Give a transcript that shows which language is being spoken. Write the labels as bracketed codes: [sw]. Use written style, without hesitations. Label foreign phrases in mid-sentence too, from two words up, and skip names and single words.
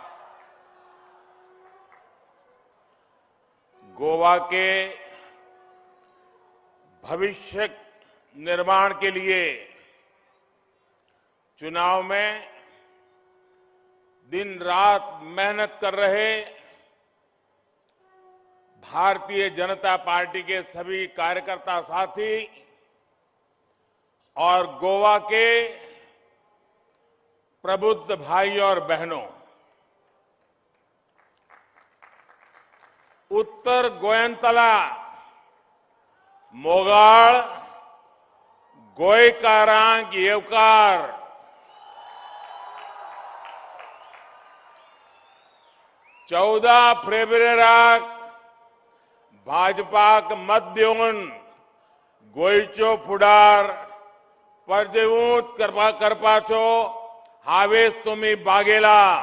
[hi] गोवा के भविष्य निर्माण के लिए चुनाव में दिन रात मेहनत कर रहे भारतीय जनता पार्टी के सभी कार्यकर्ता साथी और गोवा के प्रबुद्ध भाई और बहनों, [kok] उत्तर गोयंतला, मोगाळ, गोयकारांक येवकार, चौदह फेब्रुवारीक भाजपाक मत दिवन गोयच्यो फुडार परजेवूत करपाचो हावेस तुम्ही बागेला।